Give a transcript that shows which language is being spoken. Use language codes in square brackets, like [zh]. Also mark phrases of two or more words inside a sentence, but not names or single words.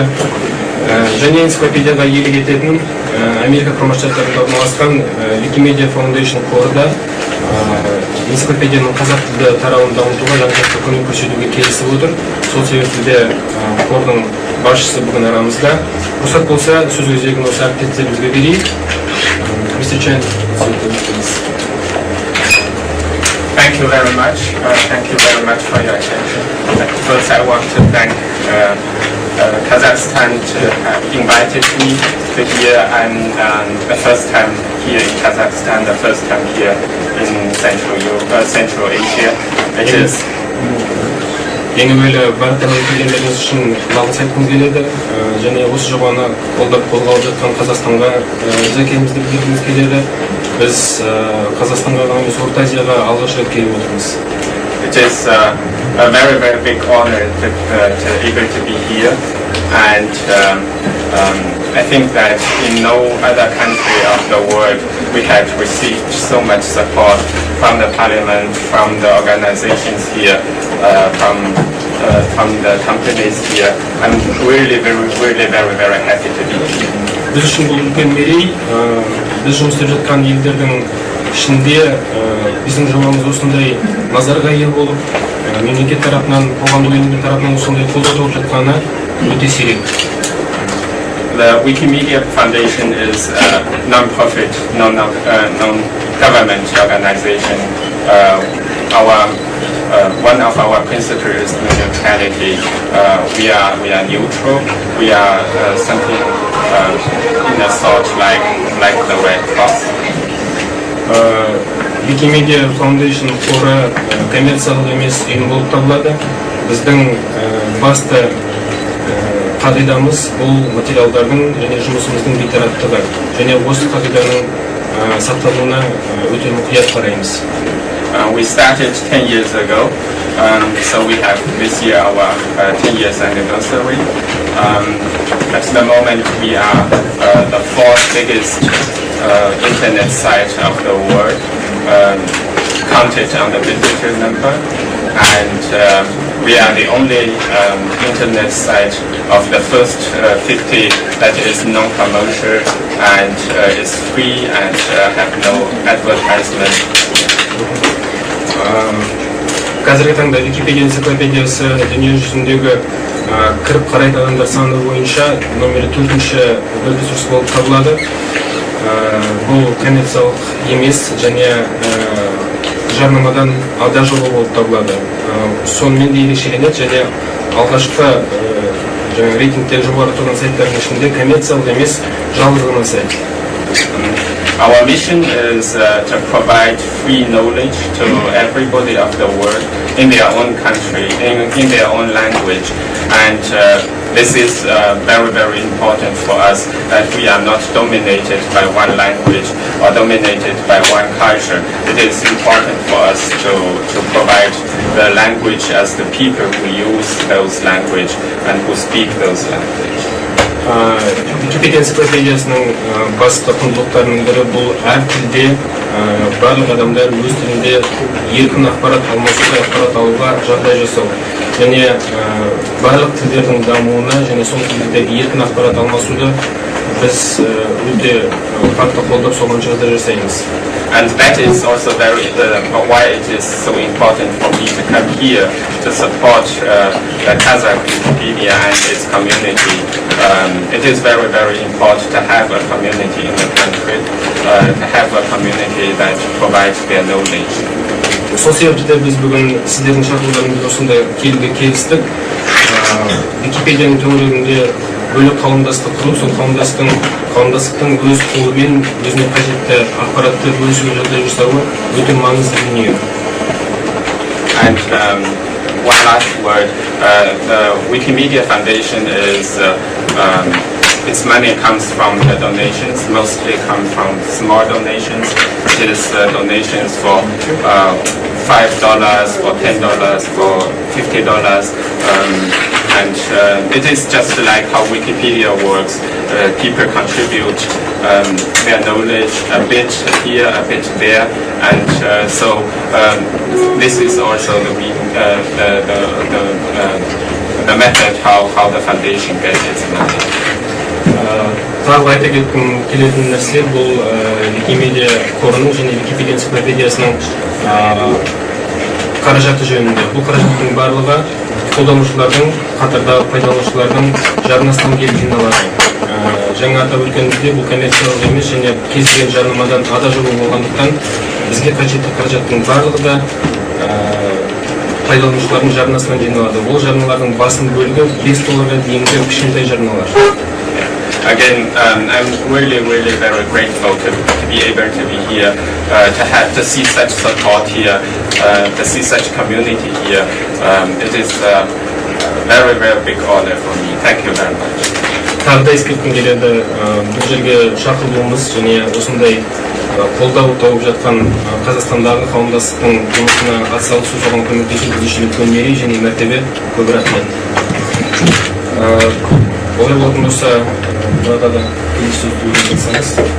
[kk] Және энциклопедияға иелік ететін Америка құрама штаттарында орналасқан Wikimedia Foundation қоры да энциклопедияның қазақ тілді тарауын дамытуға жан-жақты көмек көрсетуге келісіп отыр. Сол себепті де қордың басшысы бүгін арамызда. Рұқсат болса, сөз өзегін осы әріптестерімізге берейік. [en] Thank you very much. Thank you very much for your attention. First, I want to thank Kazakhstan to have invited me to here. I'm the first time here in Kazakhstan, the first time here in Central Asia. It is. [kk] Ең әуелі барлықтарыңыз келгендеріңіз үшін алғыс айтқымыз келеді. Және осы жобаны қолдап қолға алып жатқан Қазақстанға риза екенімізді білдіргіміз келеді. Біз Қазақстанға ғана емес, Орта Азияға алғаш рет келіп отырмыз. [en] It is a very big honor to able to be here, and I think that in no other country of the world we have received so much support from the parliament, from the organizations here, from the companies here. I'm really very happy to be here. [kk] Biz үшін бұл үлкен мерей. Біз жұмыс істеп жатқан елдердің ішінде біздің жобамыз осындай назарға ие болып, мемлекет тарапынан, қоғамдық ұйымдар тарапынан осындай қолдау тауып жатқаны өте сирек. [en] The Wikimedia Foundation is a non-profit, non-government organization. One of our principles is neutrality. We are neutral. We are something in a sort like the Red Cross. [kk] Wikimedia Foundation қоры коммерциялық емес ұйым болып табылады. Біздің басты қағидамыз бұл материалдардың және жұмысымыздың бейтараптығы, және осы қағиданың сақталуына өте мұқият қараймыз. [en] We started 10 years ago, so we have this year our 10 years anniversary. At the moment we are the fourth biggest internet site of the world, counted on the visitor number, and we are the only internet site of the first 50 that is non-commercial and is free and have no advertisement. [kk] Қазіргі таңда Википедия энциклопедиясы дүние жүзіндегі кіріп қарайтын адамдар саны бойынша номері 4-ші ресурс болып табылады. Бұл коммерциялық емес және жарнамадан ада жолы болып табылады. Сонымен де ерекшеленеді және алғашқы рейтингтер жоғары тұрған сайттардың ішінде коммерциялық емес жалғыз ғана сайт. [en] Our mission is to provide free knowledge to everybody of the world in their own country, in their own language, and this is very important for us, that we are not dominated by one language or dominated by one culture. It is important for us to provide the language as the people who use those language and who speak those language. [kk] Википедия энциклопедиясының басты құндылықтарының бірі бұл әр тілде барлық адамдар өз тілінде еркін ақпарат алмасуға, ақпарат алуға жағдай жасау. Және барлық тілдердің дамуына және сол тілдердегі еркін ақпарат алмасуды біз өте қатты қолдап соған жағдай жасаймыз. [en] And that is also why it is so important for me to come here to support the Kazakh Wikipedia and its community. It is very important to have a community in the country, to have a community that provides their knowledge. [kk] Сол себепті біз бүгін сіздердің шақыруларыңызбен осында келуге келістік. Википедияның төңірегінде бөлек қауымдастық құрып, сол қауымдастықтың өз қолымен өзіне қажетті ақпаратты бөлісуге жағдай жасауы өте маңызды дүние. [en] And one last word, the Wikimedia Foundation is its money comes from the donations, mostly come from small donations. It is donations for $5, for $10, for $50, and it is just like how Wikipedia works. People contribute their knowledge a bit here, a bit there, and so this is also the method how the foundation gets its money. [kk] Тағы айта кеткім келетін нәрсе бұл Викимедиа қорының және Википедия энциклопедиясының қаражаты жөнінде. Бұл қаражаттың барлығы қолданушылардың, қатардағы пайдаланушылардың жарнасынан келіп жиналады. Жаңа атап өткенімізде бұл коммерциялық емес және кез келген жарнамадан ада жолы болғандықтан бізге қажетті қаражаттың барлығы да пайдаланушылардың жарнасынан жиналады. Ол жарналардың басым бөлігі $5 дейінгі кішкентай жарналар. [en] Again, I'm really very grateful to be able to be here, to see such support here, to see such community here. It is a very big honor for me. Thank you very much. [kk] Тағы да ескерткім келеді, бұл жерге шақырылуымыз және осындай қолдау тауып жатқан Қазақстандағы қауымдастықтың жұмысына атсалысу, соған көмектесу біз үшін үлкен мерей және мәртебе. Көп рахмет. Олай болатын болса, бұларға да келесі сөзді өтсеңіз.